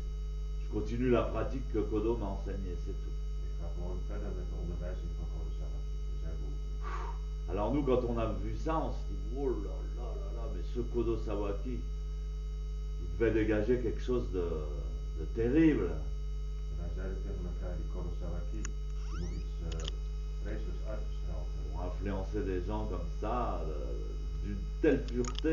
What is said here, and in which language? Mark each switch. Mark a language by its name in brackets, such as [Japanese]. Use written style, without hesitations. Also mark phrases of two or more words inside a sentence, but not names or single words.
[French] Je continue la pratique que Kodo m'a enseignée, c'est tout. [Dutch] Ik ga gewoon verder met de onderwijzing van Kurosawaki. Er zijn behoeften. [French] Alors nous, quand on a vu ça, on se dit, oh là là là là, mais ce Kodo Sawaki, il devait dégager quelque chose de terrible. [Dutch] En wij zeiden tegen elkaar, die Kurosawaki, die moet iets vreselijks uitgestraald hebben. [French] Pour influencer des gens comme ça, d'une telle pureté.